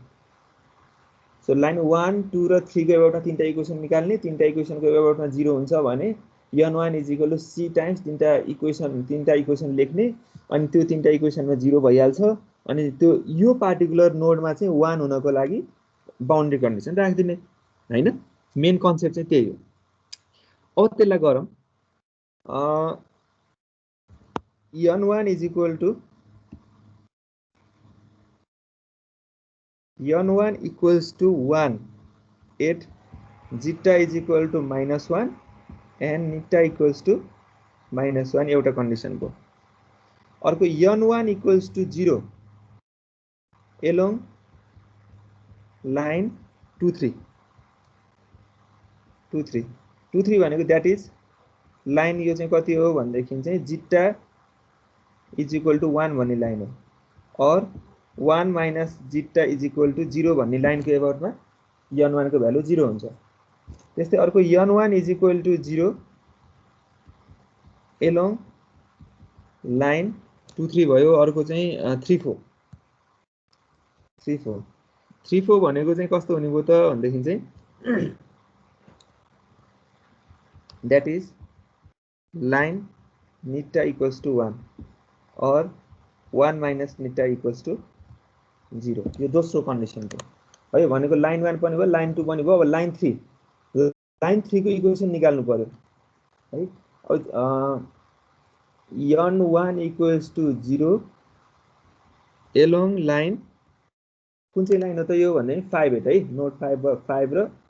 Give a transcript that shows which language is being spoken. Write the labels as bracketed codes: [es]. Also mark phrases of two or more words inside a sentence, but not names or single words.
[ne] सो लाइन 1 2 र 3 को एबाउटमा तीनटा इक्वेसन निकाल्ने, तीनटा इक्वेसनको एबाउटमा 0 हुन्छ भने n1 c टाइम्स तीनटा इक्वेसन लेख्ने, अनि त्यो तीनटा इक्वेसनमा 0 भइहाल्छ। अनि त्यो यो [en] particular nodeमा [ne] चाहिँ 1 हुनको लागि [en] boundary condition [ne] राख्दिने हैन। [en] main concept [ne] चाहिँ त्यही हो। अब त्यसलाई गरौँ। [en] n1 equals to 1 at zeta -1 and neta -1 [ne] एउटा कन्डिसन भयो। अर्को [en] n1 equals to 0 along line 2 3 [ne] भनेको [en] that is line [ne] यो चाहिँ कति हो भनेदेखि चाहिँ जिटा =1 भन्ने लाइन हो। और [en] 1 minus zeta [ne] =0 भन्ने लाइनको एबाउटमा n1 को भ्यालु 0 हुन्छ। त्यस्तै अर्को n1 0 [en] along line [ne] 2 3 भयो। अर्को चाहिँ 3 4 भनेको चाहिँ कस्तो हुने भयो त भन्देखि चाहिँ [en] that is line neta = 1 और 1 minus neta = 0। [ne] यो दोस्रो कन्डिसन हो है। भनेको लाइन 1 पनि भयो, लाइन 2 पनि भयो। अब लाइन 3 को इक्वेसन निकाल्नु पर्यो है। अब n1 = 0 [en] along line [ne] कुन चाहिँ लाइन हो त यो भन्ने 5 8 है।